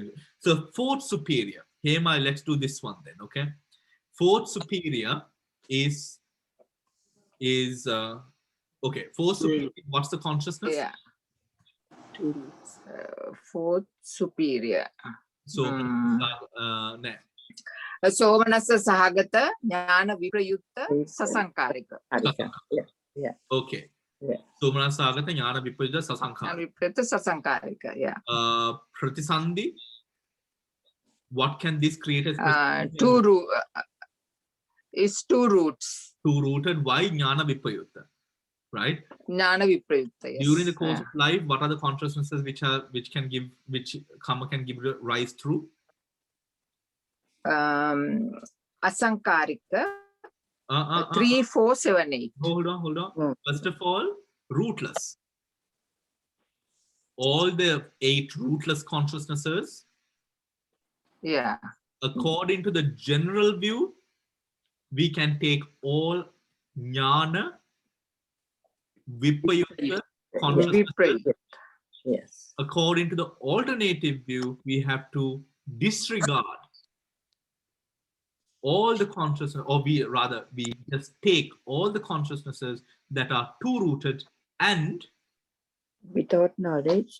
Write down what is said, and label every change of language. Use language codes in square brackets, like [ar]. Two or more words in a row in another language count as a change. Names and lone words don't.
[en] So fourth superior. Hema, let's do this one then. Okay. Fourth superior is okay. Fourth superior. What's the consciousness? Yeah. Fourth superior. So [pi] Somanasa Sahagata, Jnana Viprayutta, Sasankarika. [en] Yeah. okay. Yeah. [pi] Somanasagata jnana vipajita sasankhara. Jnana Viprayutta, Sasankarika. [en] Yeah. Pratisandhi. What can this create as It's two roots. two-rooted? Why [pi] jnana vipayutta? [en] Right? [pi] Jnana Viprayutta. Yes. [en] During the course of life, what are the consciousnesses which karma can give rise through? Asankarika. 3, 4, 7, 8. Hold on. Mm. First of all, rootless. All the 8 rootless consciousnesses, Yeah. according to the general view, we can take all [pi] jnana vipayutta [en] consciousnesses. Viprayutta. Yes. According to the alternative view, we have to disregard all the consciousness, or we just take all the consciousnesses that are two-rooted and Without knowledge.